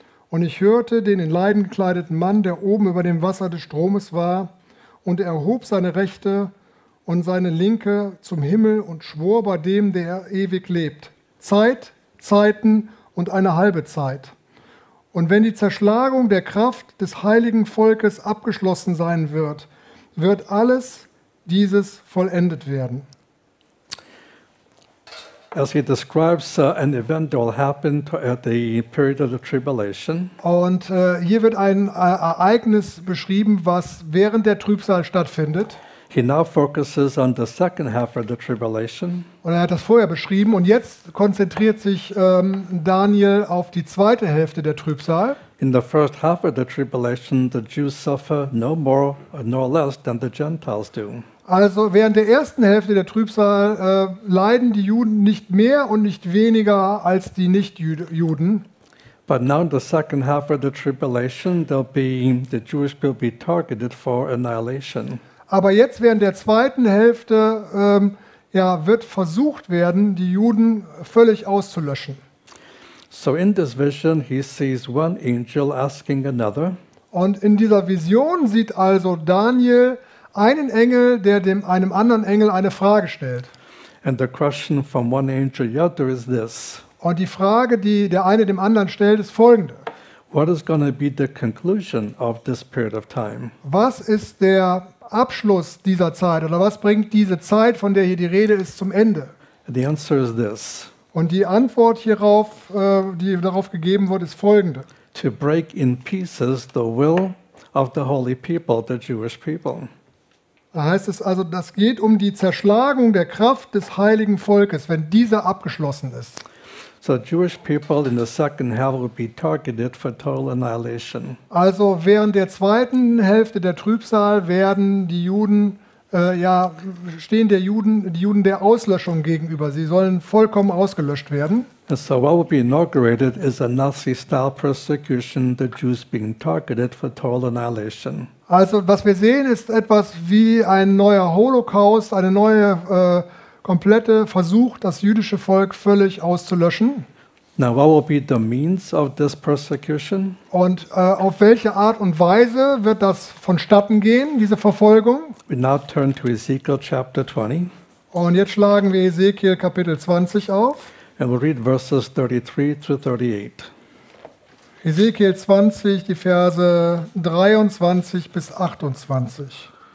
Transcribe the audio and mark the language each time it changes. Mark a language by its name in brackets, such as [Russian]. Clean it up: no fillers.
[German] Und ich hörte den in Leinen gekleideten Mann, der oben über dem Wasser des Stromes war, und er hob seine rechte und seine linke zum Himmel und schwor bei dem, der ewig lebt, Zeit, Zeiten und eine halbe Zeit. Und wenn die Zerschlagung der Kraft des heiligen Volkes abgeschlossen sein wird, wird alles dieses vollendet werden. [English] As he describes an event that will happen at the period of the tribulation. [German] Und hier wird ein Ereignis beschrieben, was während der Trübsal stattfindet. [English] He now focuses on the second half of the tribulation. [German] Und er hat das vorher beschrieben und jetzt konzentriert sich Daniel auf die zweite Hälfte der Trübsal. [English] In the first half of the tribulation, the Jews suffer no more nor less than the Gentiles do. [German] Also während der ersten Hälfte der Trübsal leiden die Juden nicht mehr und nicht weniger als die Nicht-Juden. [English] But now in the second half of the tribulation, the Jewish people will be targeted for annihilation. [German] Aber jetzt während der zweiten Hälfte wird versucht werden, die Juden völlig auszulöschen. [English] So in this vision he sees one angel asking another. [German] Und in dieser Vision sieht also Daniel einen Engel, der einem anderen Engel eine Frage stellt. [English] And the question from one angel to the other is this. [German] Und die Frage, die der eine dem anderen stellt, ist folgende. [English] What is going to be the conclusion of this period of time? [German] Was ist der Abschluss dieser Zeit oder was bringt diese Zeit, von der hier die Rede ist, zum Ende? [English] The answer is this. [German] Und die Antwort hierauf, die darauf gegeben wird, ist folgende. [English] To break in pieces the will of the holy people, the Jewish people. [German] Da heißt es also, das geht um die Zerschlagung der Kraft des heiligen Volkes, wenn dieser abgeschlossen ist. [English] So Jewish people in the second half will be targeted for total annihilation. [German] Also während der zweiten Hälfte der Trübsal werden die Juden stehen die Juden der Auslöschung gegenüber. Sie sollen vollkommen ausgelöscht werden. [English] And so what will be inaugurated is a Nazi-style persecution, the Jews being targeted for total annihilation. [German] Also was wir sehen, ist etwas wie ein neuer Holocaust, eine neue komplette Versuch, das jüdische Volk völlig auszulöschen. [English] Now, what will be the means of this persecution? [German] Und auf welche Art und Weise wird das vonstatten gehen, diese Verfolgung? [English] We now turn to Ezekiel chapter 20. [German] Und jetzt schlagen wir Ezekiel Kapitel 20 auf. [English] And we'll read verses 33 through 38. [German] Ezekiel 20, die Verse 23 bis 28.